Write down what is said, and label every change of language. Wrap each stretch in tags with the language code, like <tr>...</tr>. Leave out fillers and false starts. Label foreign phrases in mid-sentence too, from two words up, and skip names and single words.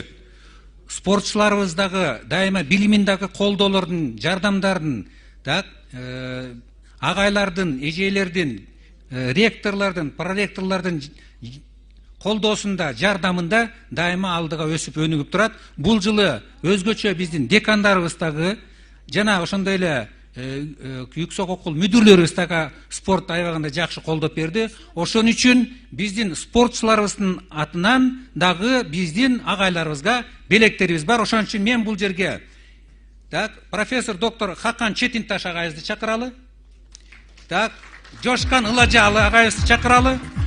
<ky>Спортчуларыбыз дагы дайыма билимин дагы колдоолордун, жардамдардын, так, агайлардын, эжелердин, ректорлордун, проректорлордун колдоосунда, жардамында дайыма алдыга өсүп өнүгүп турат. Бул жылы өзгөчө биздин декандарыбыз дагы жана ошондой эле</ky> <tr>yüksek okul müdürlerimiz</tr> <ky>dagы спорт аябагында жакшы колдоп берди. Ошон үчүн биздин спортчуларыбыздын атынан дагы биздин агайларыбызга белектерибиз бар. Ошон үчүн мен бул жерге так профессор доктор Хакан Четинташ агайыбызды чакыралы. Так, Жошкан Ылажалы агайыбызды чакыралы.</ky>